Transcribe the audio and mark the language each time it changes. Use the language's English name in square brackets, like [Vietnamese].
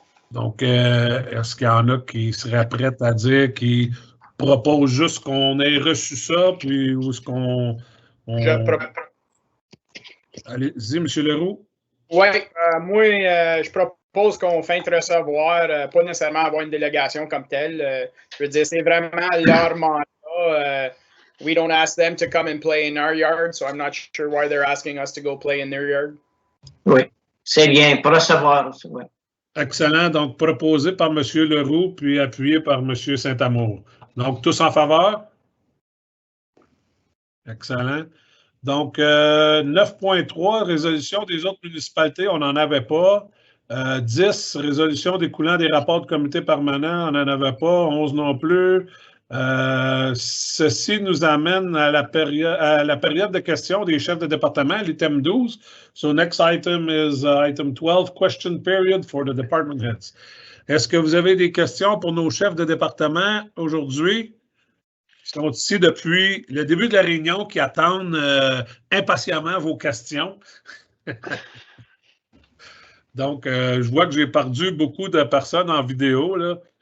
[French] Donc, est-ce qu'il y en a qui seraient prêts à dire, qui proposent juste qu'on ait reçu ça, puis où est-ce qu'on... Allez-y, M. Leroux. Oui, moi, je propose qu'on fasse recevoir, pas nécessairement avoir une délégation comme telle. Je veux dire, c'est vraiment leur mandat. [English] We don't ask them to come and play in our yard, so I'm not sure why they're asking us to go play in their yard. [French] Oui. C'est bien, pour recevoir. Ouais. Excellent. Donc, proposé par M. Leroux, puis appuyé par M. Saint-Amour. Donc, tous en faveur? Excellent. Donc, 9.3, résolution des autres municipalités, on n'en avait pas. 10, résolution découlant des rapports de comité permanent, on n'en avait pas. 11 non plus. Ceci nous amène à la période de questions des chefs de département, l'item 12. [English] So, next item is item 12, question period for the department heads. [French] Est-ce que vous avez des questions pour nos chefs de département aujourd'hui? Ils sont ici depuis le début de la réunion, qui attendent impatiemment vos questions. Donc, je vois que j'ai perdu beaucoup de personnes en vidéo, là.